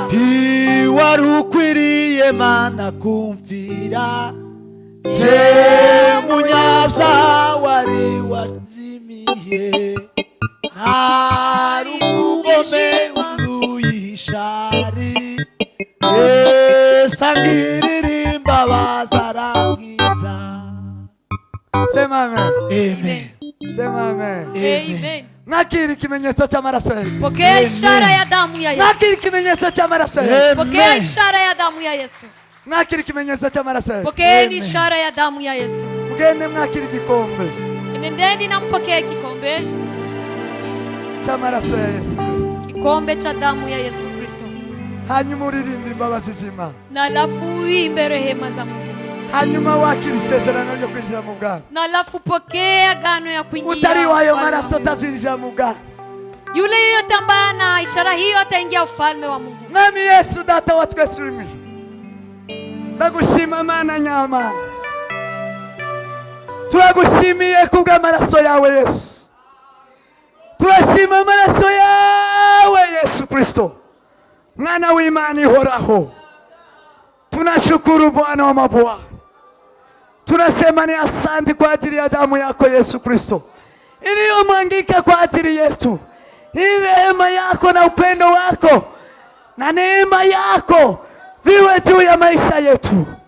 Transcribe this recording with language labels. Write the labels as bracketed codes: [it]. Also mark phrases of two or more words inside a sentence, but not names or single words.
[rw] Ntiwari ukwiriye Mana kumvira je munyabyaha wari wazimiye hari umugome uzuyishari sangirira imbabazi arangiza. [sw] Sema amen. Amen. Sema amen. Amen. [rw] Nakiri ikimenyetso cy'amaraso ya Yesu. [sw] Pokea ishara ya damu ya Yesu. [rw] Nakiri ikimenyetso cy'amaraso ya Yesu. [sw] Pokea ishara ya damu ya Yesu. [rw] Nakiri ikimenyetso cy'amaraso ya Yesu. [sw] Pokea ishara ya damu ya Yesu. [rw] Mugende mwakiri igikombe [sw] Nendeni na mpokee kikombe [rw] cy'amaraso ya Yesu Kristo. [sw] kikombe cha damu ya Yesu Kristo. [rw] Hanyuma uririmbe imbabazi z'Imana. [sw] Na alafu uimbe rehema za Mungu. [rw] Hanyuma wakira isezerano ryo kwinjira mu bwami. [sw] Na alafu pokea agano ya kuingia. [rw] Utari wayo [sw] ufalme wa [rw] maraso [sw] Mungu. [rw] tazinjira mu bwami. [sw] Yule yeyote ambaye ana ishara hiyo ataingia ufalme wa Mungu. [rw] Mwami Yesu data wa twese uri mu ijuru. Ndagushima Mana nyama. Turagushimiye kubw'amaraso yawe Yesu. Turashima amaraso yawe Yesu Kristo. Mwana w'Imana ihoraho. [sw] Tunashukuru Bwana wa mabwana. Tunasema ni asante kwa ajili ya damu yako Yesu Kristo iliyomwangika kwa ajili yetu. Hii rehema yako na upendo wako na neema yako viwe juu ya maisha yetu.